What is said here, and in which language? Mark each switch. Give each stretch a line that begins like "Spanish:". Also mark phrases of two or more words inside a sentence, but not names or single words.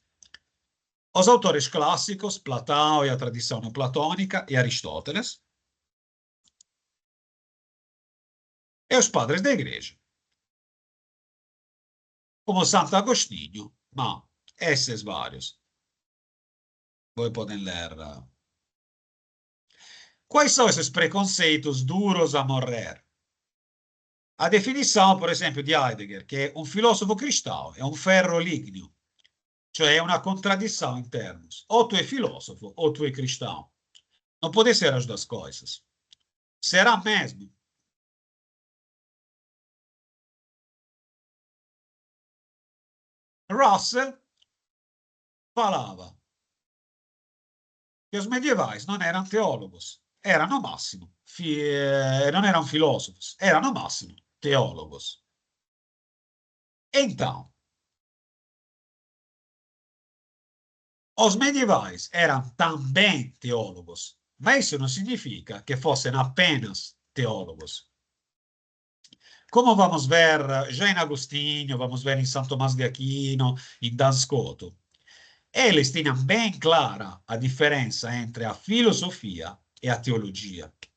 Portuguese: Os autores clássicos, Platão e a tradição neoplatônica, e Aristóteles, e os padres da igreja. como Sant'Agostinho, ma esses vários. Voi podem ler. Quais são esses preconceitos duros a morrer? A definição, por exemplo,
Italian: di Heidegger, che un filosofo cristão è un ferro ligneo, cioè è una contradição in termos.
Portuguese: Ou tu é filósofo, ou tu é cristão. Não pode ser as duas coisas. Será mesmo? Russell falava che os medievais
Italian: non erano teólogos, erano massimo, non erano filosofos, erano massimo teólogos.
Portuguese: Então, os medievais eram também teólogos, mas isso não significa que fossem apenas teólogos. Como vamos ver já em Agostinho, vamos ver em São Tomás de Aquino, em Duns Scoto, eles tinham bem clara a diferença entre a filosofia e a teologia.